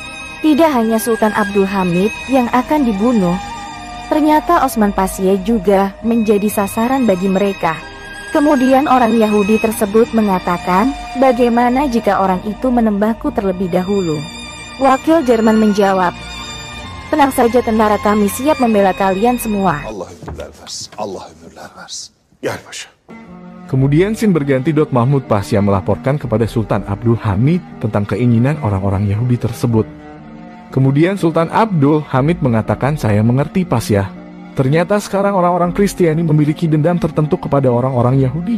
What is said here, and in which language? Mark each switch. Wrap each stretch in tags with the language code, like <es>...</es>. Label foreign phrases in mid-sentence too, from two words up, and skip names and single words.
<id>Tidak hanya Sultan Abdul Hamid yang akan dibunuh, ternyata Osman Pasya juga menjadi sasaran bagi mereka. Kemudian orang Yahudi tersebut mengatakan, bagaimana jika orang itu menembakku terlebih dahulu? Wakil Jerman menjawab, tenang saja tentara, kami siap membela kalian semua.</id> <tr>Allah ömürler versin. Allah ömürler versin. Gel paşa.</tr> <id>Kemudian sin berganti. Mahmud Pasya melaporkan kepada Sultan Abdul Hamid tentang keinginan orang-orang Yahudi tersebut. Kemudian Sultan Abdul Hamid mengatakan, saya mengerti Pasya. Ternyata sekarang orang-orang Kristiani memiliki dendam tertentu kepada orang-orang Yahudi.</id>